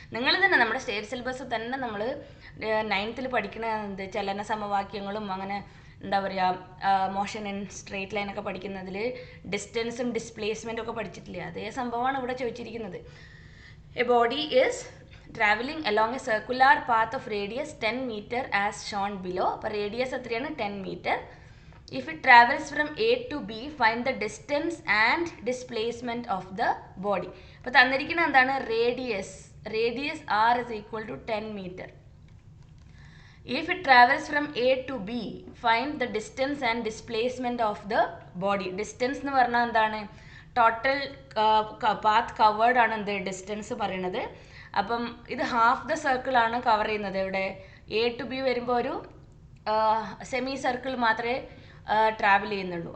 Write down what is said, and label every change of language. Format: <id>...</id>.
<ml>നിങ്ങൾ തന്നെ നമ്മുടെ സ്റ്റേറ്റ് സിലബസ് തന്നെ നമ്മൾ 9th പഠിക്കുന്ന എന്ത് ചലന സമവാക്യങ്ങളും അങ്ങനെ എന്താ പറയുക, മോഷൻ ഇൻ സ്ട്രെയിറ്റ് ലൈനൊക്കെ പഠിക്കുന്നതിൽ ഡിസ്റ്റൻസും ഡിസ്പ്ലേസ്മെൻറ്റും ഒക്കെ പഠിച്ചിട്ടില്ലേ? അതേ സംഭവമാണ് ഇവിടെ ചോദിച്ചിരിക്കുന്നത്.</ml> <en>A body is travelling along a circular path of radius 10 meter as shown below.</en> <ml>അപ്പോൾ റേഡിയസ് എത്രയാണ്? 10 meter.</ml> <en>If it travels from A to B, find the distance and displacement of the body.</en> <ml>അപ്പോൾ തന്നിരിക്കുന്നത് എന്താണ്? Radius.</ml> <en>Radius R is equal to 10 meter. If it travels from A to B, find the distance and displacement of the body.</en> <ml>Distance എന്ന് പറഞ്ഞാൽ എന്താണ്? Total path covered ആണ് എന്ത് distance പറയണത്. അപ്പം ഇത് ഹാഫ് ദ സർക്കിൾ ആണ് കവർ ചെയ്യുന്നത്. ഇവിടെ A to B വരുമ്പോൾ ഒരു സെമി സർക്കിൾ മാത്രമേ ട്രാവൽ ചെയ്യുന്നുള്ളൂ.</ml>